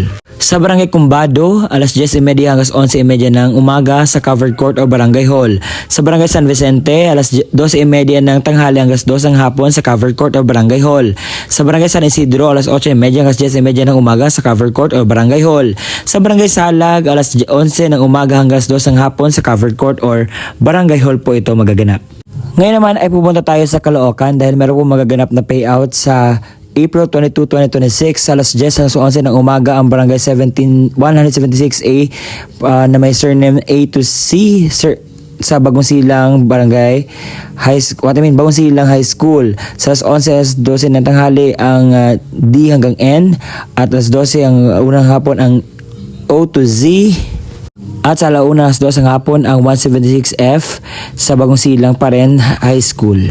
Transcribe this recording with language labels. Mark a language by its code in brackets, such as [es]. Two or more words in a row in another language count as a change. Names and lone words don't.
[tl] Sa Barangay Cumbado, alas 10:30 hanggang 11:30 ng umaga sa Covered Court o Barangay Hall. Sa Barangay San Vicente, alas 12:30 ng tanghali hanggang alas 2 ng hapon sa Covered Court o Barangay Hall. Sa Barangay San Isidro, alas 8:30 hanggang 10:30 ng umaga sa Covered Court o Barangay Hall. Sa Barangay Salag, alas 11 ng umaga hanggang alas 2 ng hapon sa Covered Court or Barangay Hall po ito magaganap. Ngayon naman ay pupunta tayo sa Caloocan dahil meron po magaganap na payout sa April 22, 2026 sa alas 10 hanggang 11 ng umaga ang Barangay 176A na may surname A to C sa Bagong Silang Barangay Bagong Silang High School. Sa alas 11 hanggang 12 ng tanghali ang D hanggang N at alas 12 ang unang hapon ang O to Z. At sa alauna alas 2 ng hapon ang 176F sa Bagong Silang pa rin High School.